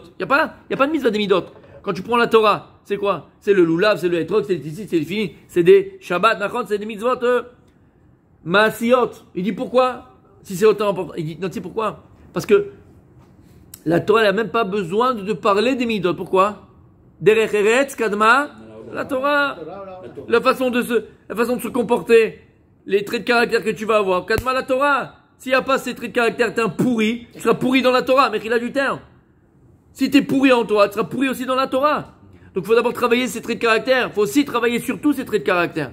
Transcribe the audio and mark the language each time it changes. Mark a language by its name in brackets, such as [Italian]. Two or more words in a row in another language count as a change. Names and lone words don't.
[French] Il n'y a pas de mitzvah des midot. Quand tu prends la Torah, c'est quoi? C'est le lulav, c'est le etrog, c'est le tzitzit, c'est le fini. C'est des shabbat, nachon, c'est des [Hebrew] מצוות מעשיות. [French] Il dit pourquoi? Si c'est autant important. Il dit non, tu sais pourquoi? Parce que la Torah n'a même pas besoin de parler des midot. Pourquoi? [Hebrew] דרך ארץ קדמה לתורה. [French] La façon de se comporter. Les traits de caractère que tu vas avoir. [Hebrew] קדמה לתורה. [French] S'il n'y a pas ces traits de caractère, t'es un pourri. Tu seras pourri dans la Torah, mais qu'il a du terme. Si t'es pourri en toi, tu seras pourri aussi dans la Torah. Donc il faut d'abord travailler ces traits de caractère. Il faut aussi travailler sur tous ces traits de caractère.